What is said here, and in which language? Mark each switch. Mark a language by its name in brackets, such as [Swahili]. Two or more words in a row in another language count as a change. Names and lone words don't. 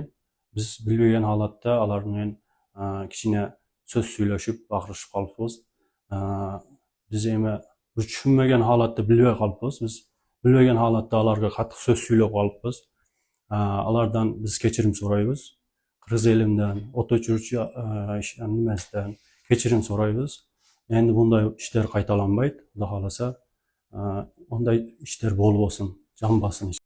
[Kyrgyz] Биз билбеген халатта алар менен кичине сөз сүйлөшүп, акырышып калыппыз. Биз эми түшүнбөгөн халатта билбей калыппыз. Биз билбеген халатта аларга катык сөз сүйлөп калыппыз. Алардан биз кечирим сурайбыз. Кыргыз элинден, от өчүрүүчү немесинен кечирим сурайбыз. Энди бундай иштер кайталанмайды. Даха каласа ондай иштер бол олсун, жанбасын.